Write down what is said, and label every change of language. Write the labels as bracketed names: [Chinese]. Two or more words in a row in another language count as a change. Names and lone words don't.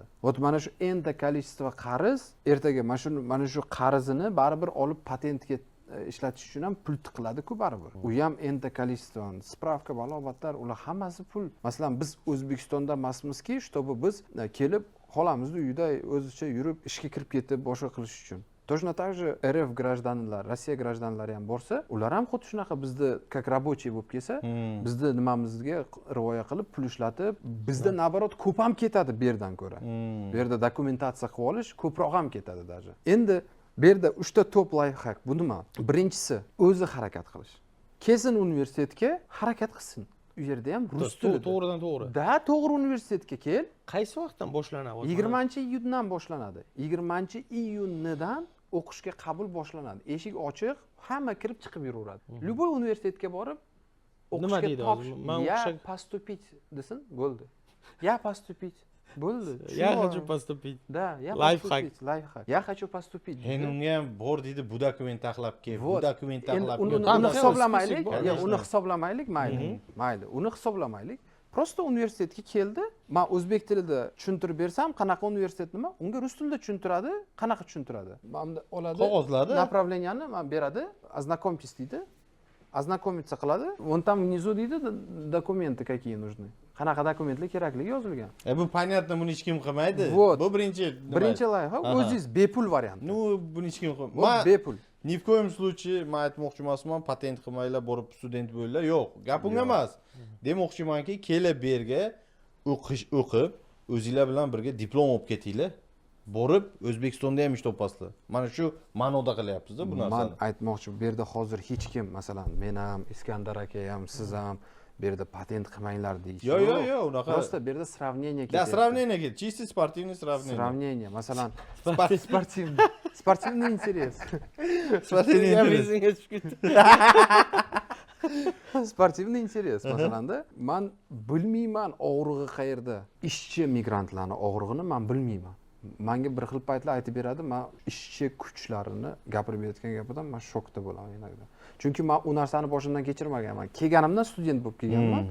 [Uzbek] Вот mana shu [Russian] энта количество [Uzbek] qarz ertaga mana shu qarzini baribir olib patentga ishlatish uchun ham pul tiqiladi-ku baribir. U ham [Russian] энта количество, [Uzbek] spravka, balobatlar, ular hammasi pul. Masalan, biz O'zbekistonda emasmizki, чтобы biz kelib xolamizni uyida o'zicha yurib ishga kirib ketib boshqa qilish uchun. [Russian] Точно так же RF гражданlar, [Uzbek] Rossiya гражданlari ham borsa, ular ham xuddi shunaqa bizni [Russian] как рабочий [Uzbek] bo'lib kelsa, bizni nimamizga rivoya qilib pul ishlatib, bizda naborot ko'p ham ketadi bu yerdan ko'ra. Bu yerda dokumentatsiya qilib olish ko'proq ham ketadi даже. Endi bu yerda 3 ta [English] top lifehack. [Uzbek] Bu nima? Birinchisi, o'zi harakat qilish. Kelsin universitetga, harakat qilsin. U yerda ham rus tilida. To'g'ridan to'g'ri. Da, to'g'ri universitetga kel. Qaysi vaqtdan boshlanadi? 20-iyundan boshlanadi. 20-iyundan o'qishga qabul boshlanadi. Eshik ochiq, hamma kirib chiqib yuraveradi. Любой universitetga borib o'qishga topsh. [Russian] Я поступить [Uzbek] desin, bo'ldi. [Russian] Я поступить. Bo'ldi. Я хочу поступить. Да, я Lifehack. Lifehack. Я хочу поступить. [Uzbek] Endi unga ham bor deydi, bu dokument taxlab kel, bu dokument taxlab uni hisoblamaylik, uni hisoblamaylik, mayli. Uni hisoblamaylik. Prosta universitetga keldi. Men o'zbek tilida tushuntirib bersam, qanaqa universitet nima? Unga rus tilida tushuntiradi, qanaqa tushuntiradi? Mana oladi. Qog'ozlarda направленияni men beradi, ознакомьтесь deydi. Ознакомиться qiladi. [Russian] Вон там внизу deydi, документы какие нужны. Qanaqa dokumentlar kerakligi yozilgan. [Uzbek] Bu понятно, buni hech kim qilmaydi. Bu birinchi loyiha, o'zingiz bepul variant. Ну, buni hech kim qilmaydi. Bu bepul. [Russian] Ни в коем случае [Uzbek] men aytmoqchi emasman, patent qilmanglar, borib student bo'linglar. Yo'q, gap unga emas. Demoqchimanki, kelib bu yerga o'qib, o'zinglar bilan birga diplom olib ketinglar. Borib O'zbekistonda ham ish topasizlar. Mana shu ma'noda qilyapmiz-da bu narsani. Men aytmoqchi, bu yerda hozir hech kim, masalan, men ham, Iskandar aka ham, siz ham bu yerda patent qilmanglar deysiz. Yo'q, unaqa. Просто bu yerda сравнение ketyapti. Да, сравнение ket. [Russian] Чисто спортивный сравнение. Сравнение, masalan, спортивный интерес. Спортивный интерес. Спортивный интерес [Uzbek] masalanda, men bilmayman og'rig'i qayerda. Ishchi migrantlarning og'rig'ini men bilmayman. Menga bir xil paytlar aytib beradi, men ishchi kuchlarini gapirib berayotgan gapidan men shokda bo'laman yanada. Chunki men u narsani boshimdan kechirmaganman. Kelganimdan student bo'lib kelganman.